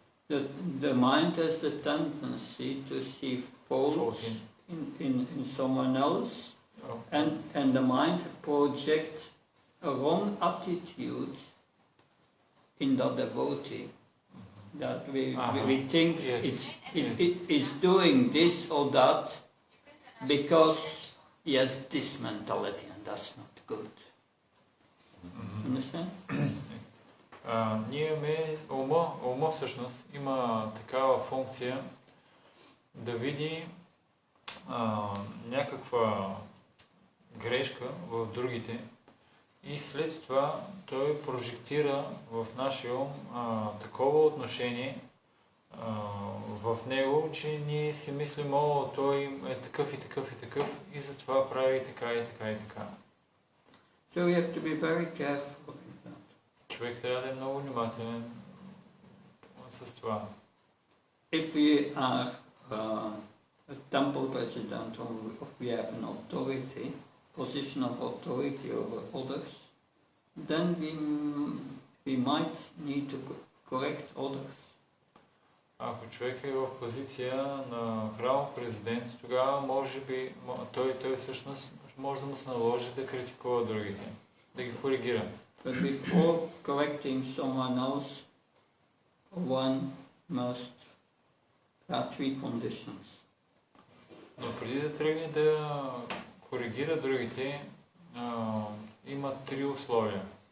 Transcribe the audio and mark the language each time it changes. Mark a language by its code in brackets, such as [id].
[en] The mind has the tendency to see faults in someone else, and the mind projects a wrong attitude in the devotee. That we think it is doing this or that because he has this mentality, and that's not good. Understand? [bg] Ние имаме ума всъщност има такава функция да види някаква грешка в другите и след това той прожектира в нашия ум такова отношение в него, че ние си мислим, той е такъв и такъв и такъв и затова прави така и така и така. [en] So we have to be very careful. [bg] Човек трябва да е много внимателен с това. [en] If we are a temple president or if we have an authority, position of authority over others, then we might need to correct others. [bg] Ако човек е в позиция на храмов президент, тогава може би той всъщност може да му се наложи да критикува другите, да ги коригира. [en] But before correcting someone else, one must have three conditions. [bg] Но преди да тръгне да коригира другите, има три условия.